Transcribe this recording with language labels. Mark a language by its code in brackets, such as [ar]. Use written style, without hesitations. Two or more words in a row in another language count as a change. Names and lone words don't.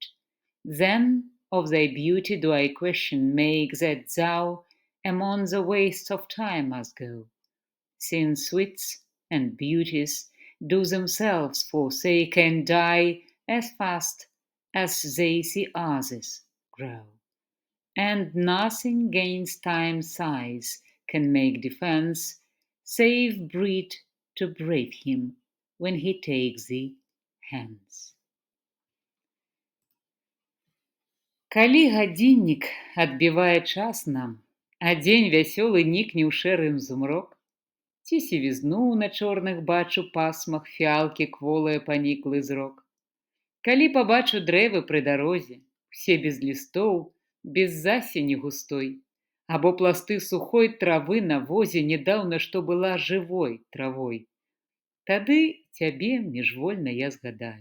[en] Then of thy beauty do I question make that thou among the wastes of time must go, since wits and beauties do themselves forsake and die as fast as they see others grow. And nothing gainst time's size can make defense, save breed to brave him when he takes thee hence. [be] Калі гадзіннік адбівае час нам, а дзень вясёлы нікне ў шэрым зумрок, ці сівізну на чорных бачу пасмах фіалкі кволае паніклы зрок. Калі пабачу дрэвы пры дарозе, усе без лістоў, без засені густой, або пласты сухой травы на возе нядаўна, што была жывой травой, тады цябе міжвольна я згадаю.